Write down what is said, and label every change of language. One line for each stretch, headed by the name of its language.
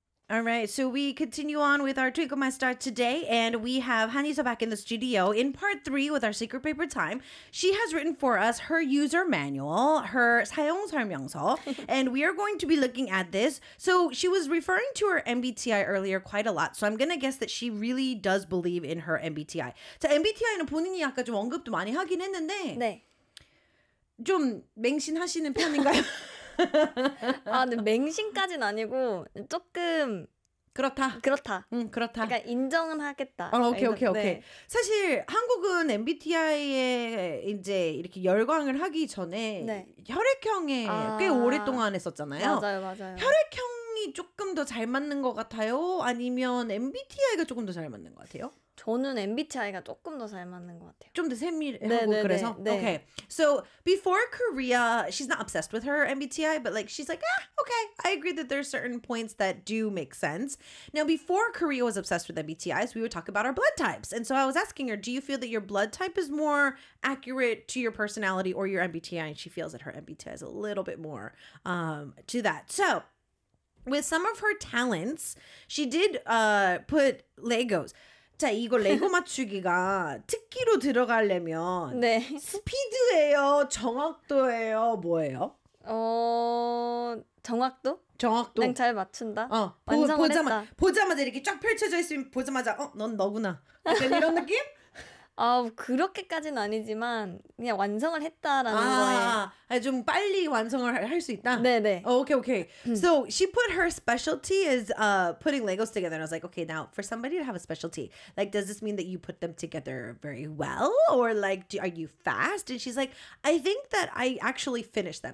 English: All right, so we continue on with our Twinkle My Star today, and we have Hanisa back in the studio in part three with our secret paper time. She has written for us her user manual, her 사용설명서, and we are going to be looking at this. So she was referring to her MBTI earlier quite a lot, so I'm going to guess that she really does believe in her MBTI.
Korean: 자, MBTI는 본인이 아까 좀 언급도 많이 하긴 했는데, 네. 좀 맹신하시는 편인가요? 아, 근데 맹신까지는 아니고 조금 그렇다. 응, 그렇다. 그러니까 인정은 하겠다. 어, 오케이. 네. 사실 한국은 MBTI에 이제 이렇게 열광을 하기 전에 네. 혈액형에 아, 꽤 오랫동안 했었잖아요. 맞아요. 혈액형이 조금 더 잘 맞는 것 같아요? 아니면 MBTI가 조금 더 잘 맞는 것 같아요? 저는 MBTI가 조금 더 잘 맞는 것 같아요. 좀 더 세밀하고 네네네, 그래서? 네.
English: Okay. So, before Korea, she's not obsessed with her MBTI, but like, she's like, ah, okay, I agree that there's certain points that do make sense. Now, before Korea was obsessed with MBTIs, we would talk about our blood types. And so I was asking her, do you feel that your blood type is more accurate to your personality or your MBTI? And she feels that her MBTI is a little bit more to that. So, with some of her talents, she did put Legos.
Korean: 자, 이거 레고 맞추기가 특기로 들어가려면 네. 스피드예요? 정확도예요? 뭐예요? 정확도? 그냥 잘 맞춘다? 어, 완성을 보자마자, 했다. 보자마자 이렇게 쫙 펼쳐져 있으면 보자마자 어? 넌 너구나. 약간 이런 느낌? 아, 그렇게까지는 아니지만 그냥 완성을 했다라는 아, 거에 좀 빨리 완성을 할 수 있다? 네네.
English: Oh, okay, okay. So she put her specialty is putting Legos together. And I was like, okay, now for somebody to have a specialty, like, does this mean that you put them together very well? Or like, are you fast? And she's like, I think that I actually finished them.